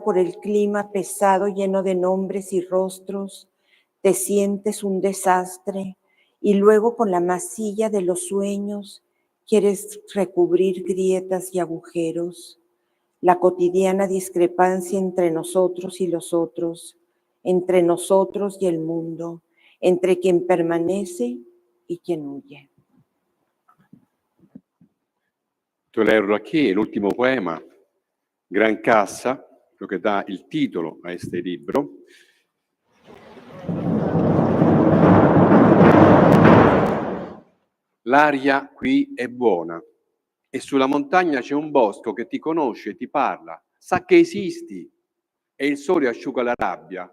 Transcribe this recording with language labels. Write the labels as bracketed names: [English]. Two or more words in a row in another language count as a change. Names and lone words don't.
[Spanish] por el clima pesado lleno de nombres y rostros, te sientes un desastre y luego con la masilla de los sueños Quieres recubrir grietas y agujeros, la cotidiana discrepancia entre nosotros y los otros, entre nosotros y el mundo, entre quien permanece y quien huye. Tu leerlo aquí, [Italian] l'ultimo poema, Gran Cassa, lo che dà il titolo a [Spanish] este libro. [Italian] L'aria qui è buona e sulla montagna c'è un bosco che ti conosce, ti parla, sa che esisti e il sole asciuga la rabbia.